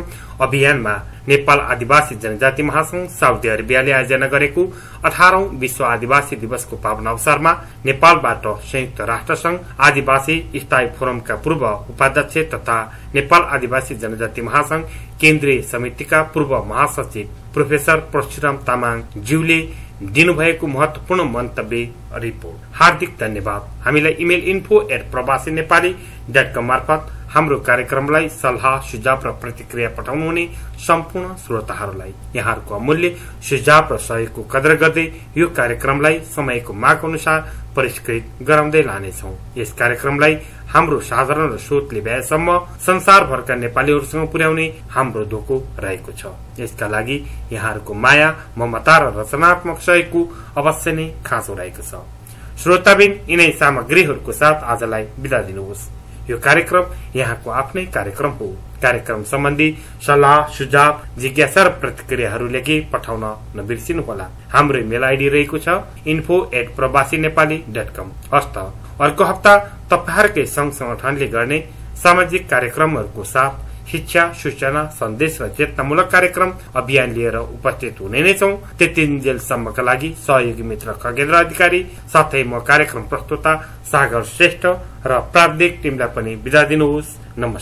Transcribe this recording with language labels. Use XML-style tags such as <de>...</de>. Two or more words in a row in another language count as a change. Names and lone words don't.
<ne>अभियानमा नेपाल आदिवासी जनजाति महासंघ साउदी अरेबियाले आयोजना गरेको 18औं विश्व आदिवासी दिवसको पावन अवसरमा नेपालबाट संयुक्त राष्ट्रसंघ आदिवासी स्थायी फोरमका पूर्व उपाध्यक्ष तथा नेपाल आदिवासी जनजाति महासंघ केन्द्रीय समितिका पूर्व महासचिव प्रोफेसर परशुराम तामाङ ज्यूले दिनुभएको महत्वपूर्ण मन्तव्य रिपोर्ट। हार्दिक धन्यवाद। हामीलाई इमेल info@prabasiNepali.com मार्फत हाम्रो कार्यक्रमलाई सल्लाह, सुझाव र प्रतिक्रिया पठाउनुहुने सम्पूर्ण श्रोताहरूलाई यहाँहरूको अमूल्य सुझाव र सहयोगको कदर गर्दै यो कार्यक्रमलाई समयको माग अनुसार परिष्कृत गराउँदै लानेछौँ। यस कार्यक्रमलाई हाम्रो साधारण र सोचले भ्याएसम्म संसारभरका नेपालीहरूसँग पुर्याउने हाम्रो धोको रहेको छ। यसका लागि यहाँहरूको माया, ममता र रचनात्मक सहयोगको अवश्य नै खाँचो रहेको छ। श्रोताबिन, यिनै सामग्रीहरूको साथ आजलाई बिदा दिनुहोस्। यो कार्यक्रम यहाँको आफ्नै कार्यक्रम हो। कार्यक्रम सम्बन्धी सल्लाह, सुझाव, जिज्ञासा र प्रतिक्रियाहरू लेखी पठाउन नबिर्सिनुहोला। हाम्रो इमेल आइडी रहेको छ info@prabasiNepali.com। हस्त अर्को हप्ता तपाईहरुकै संघ संगठनले गर्ने सामाजिक कार्यक्रमहरूको साथ शिक्षा, सूचना, सन्देश र चेतनामूलक कार्यक्रम अभियान लिएर उपस्थित हुने नै छौं। त्यतिन्जेलसम्मका लागि सहयोगी मित्र खगेन्द्र अधिकारी साथै म कार्यक्रम प्रस्तुता सागर श्रेष्ठ र प्राविधिक टिमलाई पनि बिदा दिनुहोस्।</ne>